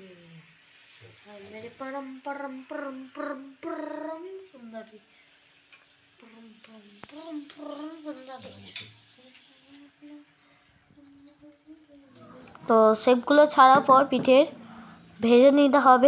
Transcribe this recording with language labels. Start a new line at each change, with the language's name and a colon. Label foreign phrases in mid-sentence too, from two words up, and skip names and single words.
Hindi: मेरे परम परम परम परम परम सुंदरी परम परम परम परम सुंदरी।
Bangla: তো শেপগুলো ছাড়ার পর পিঠের ভেজে নিতে হবে।